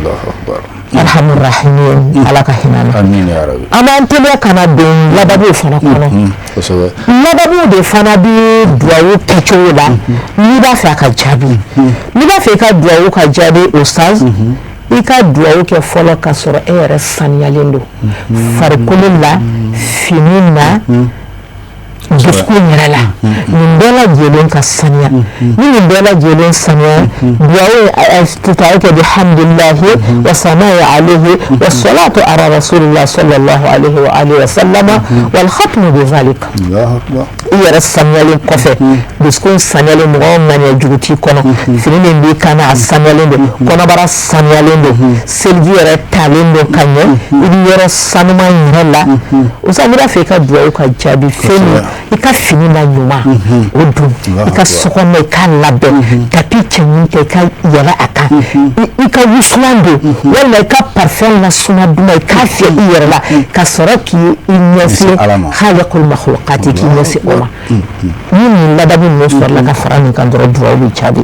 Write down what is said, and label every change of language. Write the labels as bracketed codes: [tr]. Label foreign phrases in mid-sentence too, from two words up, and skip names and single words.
[bm] alhamdulillah ala ka hinɛ na an b'an teliya ka na don ladabuw fana kɔnɔ ladabuw de fana bɛ dugawu kɛcogo la n'i b'a fɛ a ka jaabi n'i b'a fɛ i ka dugawu ka jaabi ustaz i ka dugawu kɛ fɔlɔ ka sɔrɔ e yɛrɛ saniyalen don farikolo la fini na dusukun yɛrɛ la nin bɛɛ lajɛlen ka saniya ni nin bɛɛ lajɛlen saniya dugawu tutaw kɛ [ar] بحمد الله والثناء عليه والصلاة على رسول الله صلى الله عليه وعلى آله وسلم والختم بذلك [bm] i yɛrɛ saniyalen kɔfɛ dusukun saniyalen mɔgɔ ŋaniya jugu t'i kɔnɔ fini min b'i kan na a saniyalen don kɔnɔbara saniyalen don seliji yɛrɛ talen don ka ɲɛ i bɛ yɔrɔ sanuma yɛrɛ la o sa n'i b'a fɛ i ka dugawu ka jaabi fɛn min i ka fini na ɲuman o dun i ka sokɔnɔ i k'a labɛn tapi cɛɲi kɛ i ka yɛlɛ a kan i ka wusulan don walima i ka parfɛn lasuma duman i k'a fiyɛ i yɛrɛ la ka sɔrɔ k'i ɲɛsin [ar] خالق المخلوقات [bm] k'i ɲɛsin o ma ni nin ladabu ninnu sɔrɔla ka fara nin kan dɔrɔn dugawu bɛ jaabi